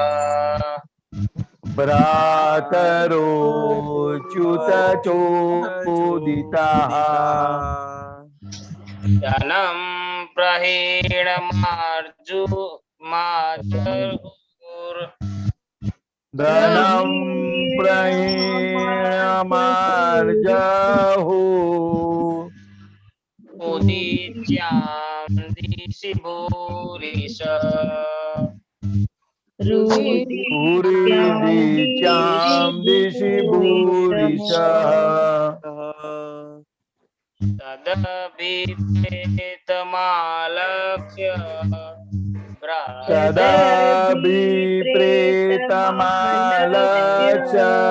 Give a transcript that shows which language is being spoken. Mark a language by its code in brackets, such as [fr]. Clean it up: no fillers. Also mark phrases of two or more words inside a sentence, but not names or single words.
[sa] भ्रातरोच्युतचोदितः धनम प्रहीणमार्जुर धनं प्रहीणमार्जहु उदीच्याम दिशि भूरिश उरीदीचां दिशि भूरिशः તદભિપ્રેતમાલક્ષ્ય तदाभिप्रेतमालक्ष्य